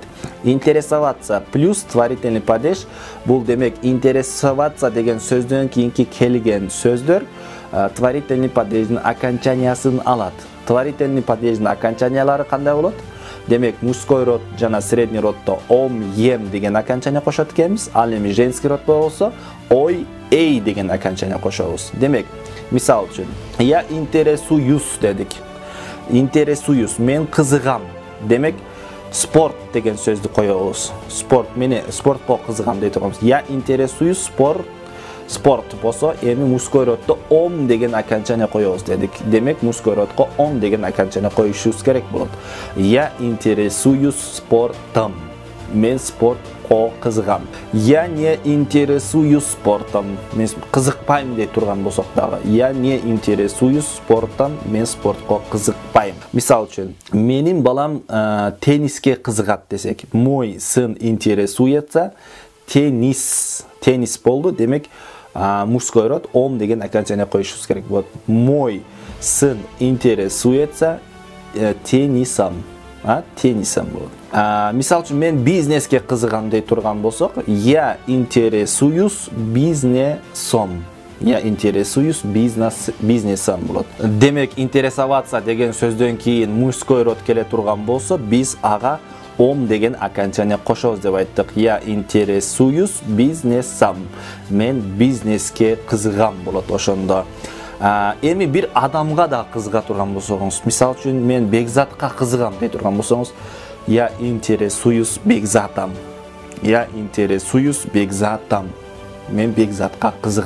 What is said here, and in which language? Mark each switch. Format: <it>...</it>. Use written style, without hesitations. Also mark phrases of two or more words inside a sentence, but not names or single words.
<ru>Интересоваться плюс творительный падеж.</ru> <ky>Бул демек интересоваться деген сөздөн кийинки келген сөздөр творительный падеждин окончаниясын алат. Творительный падеждин окончаниялары кандай болот? Демек</ky> <ru>мужской род</ru> <ky>жана средний роддо ом, ем деген окончание кошот экенбиз. Ал эми женский роддо болсо ой, эй деген окончание кошобуз. Демек, мисал үчүн,</ky> <ru>я интересуюсь дедик.</ru> <ky>Интересуюсь, мен кызыгам. Демек, спорт деген сөздү коебуз. Спортко кызыгам дей турганбыз.</ky> <ru>Я интересуюсь спорт</ru> <ky>болсо эми мужской роддо ом деген окончание коебуз дедик. Демек мужской родко ом деген окончание коюшубуз керек болот.</ky> <ru>Я интересуюсь спортом.</ru> <ky>Мен спортко кызыгам.</ky> <ru>Я не интересуюсь спортом.</ru> <ky>Мен кызыкпайм дей турган болсок дагы.</ky> <ru>Я не интересуюсь спортом.</ru> <ky>Мен спортко кызыкпайм. Мисал үчүн, менин балам тенниске кызыгат десек,</ky> <ru>мой сын интересуется теннис болду.</ru> <ky>Демек</ky> <ru>мужской род</ru> <ky>ом деген окончание коюшубуз керек болот.</ky> <ru>Мой сын интересуется теннисом.</ru> <ky>Теннисом болот. Мисал үчүн, мен бизнеске кызыгам дей турган болсок,</ky> <ru>я интересуюсь бизнесом. Я интересуюсь бизнесом болот.</ru> <ky>Демек, интересоваться деген сөздөн кийин</ky> <ru>мужской род</ru> <ky>келе турган болсо, биз ага ом деген окончание кошобуз деп айттык.</ky> <ru>Я интересуюсь бизнесом.</ru> <ky>Мен бизнеске кызыгам болот ошондо. Эми бир адамга да кызыга турган болсоңуз, мисал үчүн, мен Бекзатка кызыгам дей турган болсоңуз,</ky> <ru>я интересуюсь Бекзатом. Я интересуюсь Бекзатом.</ru> <ky>Мен Бекзатка кызыгам.</ky>